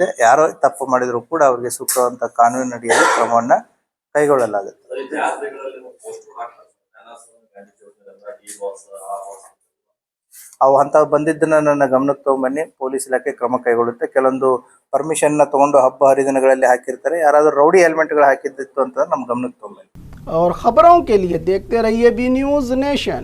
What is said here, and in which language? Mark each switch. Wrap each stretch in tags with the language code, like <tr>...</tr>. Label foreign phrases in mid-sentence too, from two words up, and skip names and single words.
<kn>ಯಾರೋ ತಪ್ಪು ಮಾಡಿದ್ರು ಕೂಡ ಅವರಿಗೆ ಸೂಕ್ತವಾದಂತ ಕಾನೂನಿನ ಅಡಿಯಲ್ಲಿ ಕ್ರಮವನ್ನ ಕೈಗೊಳ್ಳಲಾಗುತ್ತೆ. ಅವು ಅಂತ ಬಂದಿದ್ದನ್ನ ನನ್ನ ಗಮನಕ್ಕೆ ತಗೊಂಡ್ಬನ್ನಿ, ಪೊಲೀಸ್ ಇಲಾಖೆ ಕ್ರಮ ಕೈಗೊಳ್ಳುತ್ತೆ. ಕೆಲವೊಂದು ಪರ್ಮಿಷನ್ ನ ತಗೊಂಡು ಹಬ್ಬ ಹರಿದಿನಗಳಲ್ಲಿ ಹಾಕಿರ್ತಾರೆ. ಯಾರಾದ್ರೂ</kn> <en>rowdy elements</en> <kn>ಹಾಕಿದ್ದಿತ್ತು ಅಂತ ನಮ್ಮ ಗಮನಕ್ಕೆ ತಗೊಂಡ್ಬನ್ನಿ.</kn> <hi>और खबरों के लिए देखते रहिए बी न्यूज़ नेशन।</hi>